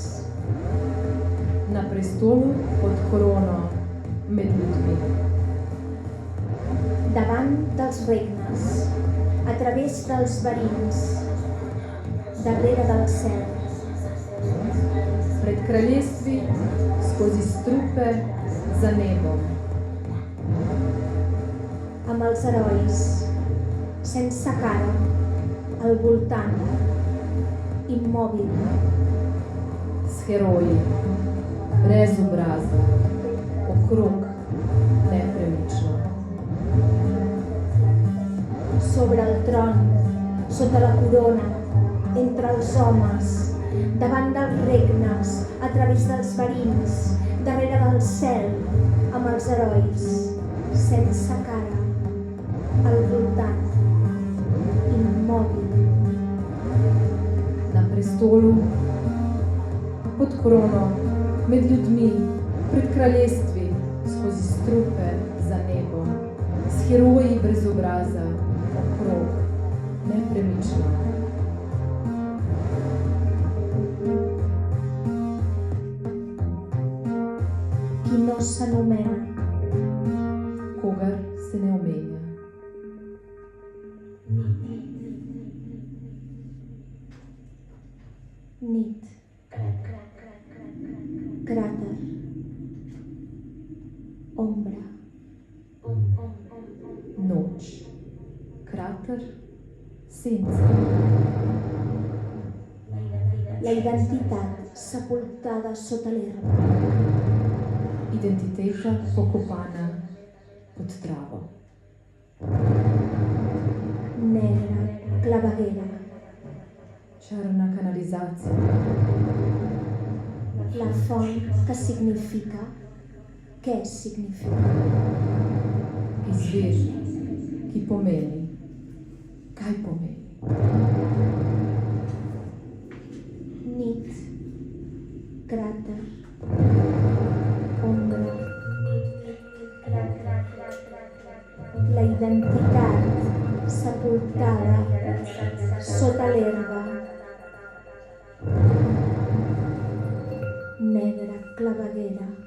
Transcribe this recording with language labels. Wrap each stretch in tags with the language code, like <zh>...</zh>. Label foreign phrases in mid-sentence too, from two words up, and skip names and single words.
<sl>Na prestolu pod korono med ljudmi.</sl> <ca>Davant dels regnes, a través dels verins, darrere del cel.</ca> <sl>Pred kraljestvi, skozi strupe, za nebom.</sl> <ca>Amb els herois, sense cara, al voltant, immòbil.</ca> <sl>S heroji, brez obraza, okrog, nepremično.</sl> <ca>Sobre el tron, sota la corona, entre els homes, davant dels regnes, a través dels verins, darrere del cel, amb els herois, sense cara, al voltant, immòbil.</ca> <sl>Na prestolu, pod krono, med ljudmi, pred kraljestvi, skozi strupe za nebom, s heroji brez obraza, okrog, nepremično.</sl> <ca>Qui no s'anomena,</ca> <sl>Kogar se ne omenja.</sl> <ca>nit, cràter, ombra,</ca> <sl>Noč, krater, senca.</sl> <ca>la identitat sepultada sota l'herba,</ca> <sl>Identiteta pokopana pod travo.</sl> <ca>negra, claveguera,</ca> <sl>Črna kanalizacija,</sl> <ca>la font que significa, què significa,</ca> <sl>izvir, ki pomeni, kaj pomeni.</sl> <ca>nit, cràter, ombra, la identitat sepultada sota l'herba, negra claveguera,</ca>